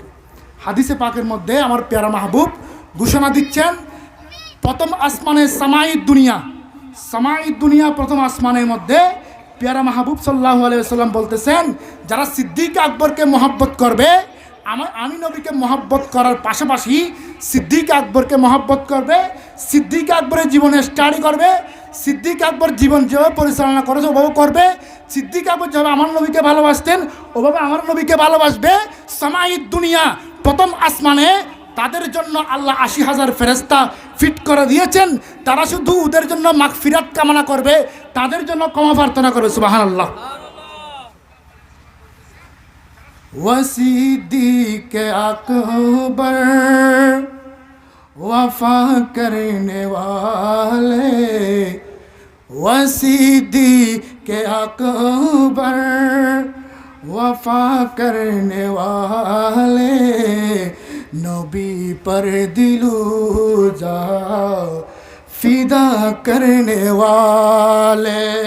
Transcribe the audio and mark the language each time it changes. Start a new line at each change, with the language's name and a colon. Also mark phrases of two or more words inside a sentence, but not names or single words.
Bangla: হাদিসে পাকের মধ্যে আমার
Urdu: پیارا محبوب
Bangla: ঘোষণা দিচ্ছেন, প্রথম আসমানে
Arabic: سماء الدنيا
Bangla: প্রথম আসমানের মধ্যে
Urdu: پیارا محبوب
Arabic: صلى الله عليه وسلم
Bangla: বলতেছেন, যারা সিদ্দিক আকবরকে মহব্বত করবে, আমি নবীকে মহব্বত করার পাশাপাশি সিদ্দিক আকবরকে মহব্বত করবে, সিদ্দিক আকবরের জীবনে স্টাডি করবে, সিদ্দিক আকবর জীবন যেভাবে পরিচালনা করেছে ওভাবে করবে, সিদ্দিক আকবর যেভাবে আমার নবীকে ভালোবাসতেন ওভাবে আমার নবীকে ভালোবাসবে।
Arabic: سماء الدنيا
Bangla: প্রথম আসমানে তাদের জন্য আল্লাহ ৮০,০০০ ফেরেশতা ফিট করে দিয়েছেন। তারা শুধু ওদের জন্য মাগফিরাত কামনা করবে, তাদের জন্য ক্ষমা প্রার্থনা করবে। সুবহানাল্লাহ।
Urdu: وصدیق اکبر وفا کرنے والے، وصدیق اکبر وفا کرنے والے، نبی پر دل و جاں فدا کرنے والے,